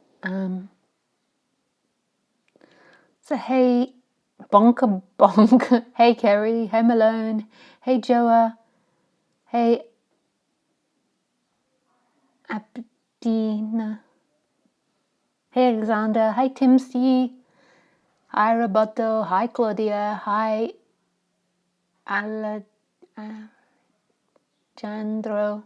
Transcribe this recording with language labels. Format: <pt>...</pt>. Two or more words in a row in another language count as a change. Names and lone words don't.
<en>So hey, Bonka Bonk. Hey Kerry. Hey Malone. Hey Joa. Hey Abdina. Hey Alexander. Hi Timsy. Hi Roberto. Hi Claudia. Hi Alejandro.</en>